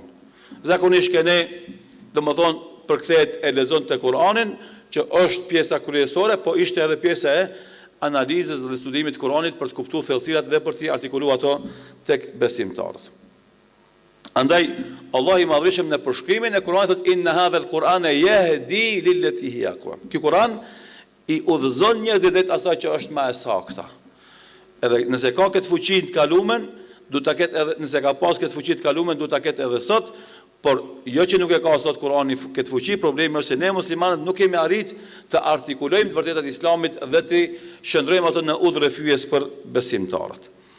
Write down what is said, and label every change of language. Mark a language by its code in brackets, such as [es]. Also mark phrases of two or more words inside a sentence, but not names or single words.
[sq] Zakonisht kene, domethënë përkthehet e lexon te Kur'anin, që është pjesa kryesore, po ishte edhe pjesa e analizës dhe studimit të Kur'anit për të kuptuar thellësirat dhe për të artikuluar ato tek besimtarët. Andaj Allah i madhreshëm në përshkrimin e Kur'anit thotë [ar] إن هذا القرآن يهدي للتي هي أقوم. [sq] Ky Kur'an i udhëzon njerëzit drejt asaj që është më e saktë. Edhe nëse ka këtë fuqi të kalumen, duhet ta ketë edhe nëse ka pas këtë fuqi të kalumen, duhet ta ketë edhe sot, por jo që nuk e ka sot Kur'ani këtë fuqi, problemi është se ne muslimanët nuk kemi arrit të artikulojmë të vërtetat e Islamit dhe të shndrojmë ato në udhë fyes për besimtarët.